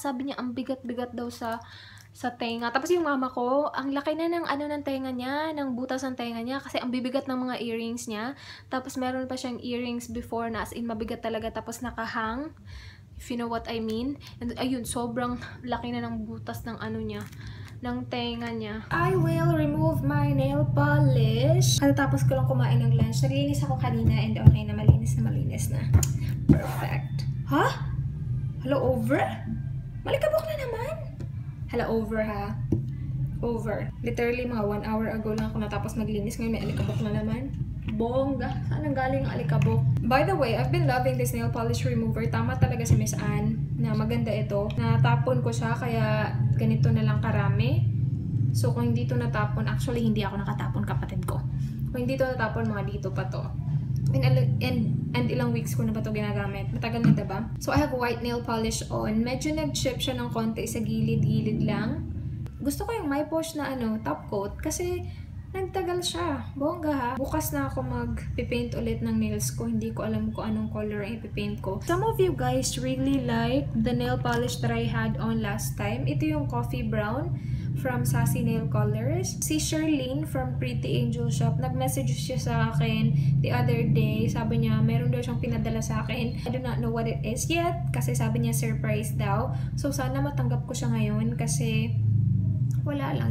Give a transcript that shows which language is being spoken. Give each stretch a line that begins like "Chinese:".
Filipino: Sabi niya, ang bigat-bigat daw sa tenga. Tapos yung mama ko, ang laki na ng ng tenga niya, ng butas ng tenga niya kasi ang bibigat ng mga earrings niya. Tapos meron pa siyang earrings before na as in mabigat talaga tapos nakahang.
English: If you know what I mean.
Filipino: And ayun, sobrang laki na ng butas ng niya, ng tenga niya.
English: I will remove my nail polish.
Filipino: Tapos ko lang kumain ng lunch. Naglinis ako kanina and okay na, malinis na. Perfect. Ha? Hello, over? Malikabok na naman. Hala, over ha. Over. Literally, mga 1 hour ago lang ako natapos maglinis. Ngayon may alikabok na naman. Bongga. Saan ang galing ang alikabok?
English: By the way, I've been loving this nail polish remover.
Filipino: Tama talaga si Miss Anne na maganda ito. Natapon ko siya kaya ganito na lang karami. So, kung hindi ito natapon, actually hindi ako nakatapon, kapatid ko. Kung hindi ito natapon, mga dito pa to. And ilang weeks ko na ba ito ginagamit. Matagal na, diba?
English: So, I have white nail polish on.
Filipino: Medyo nag-chip siya ng konti sa gilid-gilid lang. Gusto ko yung my posh na top coat kasi nagtagal siya. Bongga ha. Bukas na ako mag-paint ulit ng nails ko. Hindi ko alam kung anong color ang ipipaint ko.
English: Some of you guys really like the nail polish that I had on last time.
Filipino: Ito yung coffee brown from Sassy Nail Colors. Si Charlene from Pretty Angel Shop, nag-message siya sa akin
English: the other day.
Filipino: Sabi niya, meron daw siyang pinadala sa akin.
English: I do not know what it is yet
Filipino: kasi sabi niya surprise daw. So, sana matanggap ko siya ngayon kasi wala lang.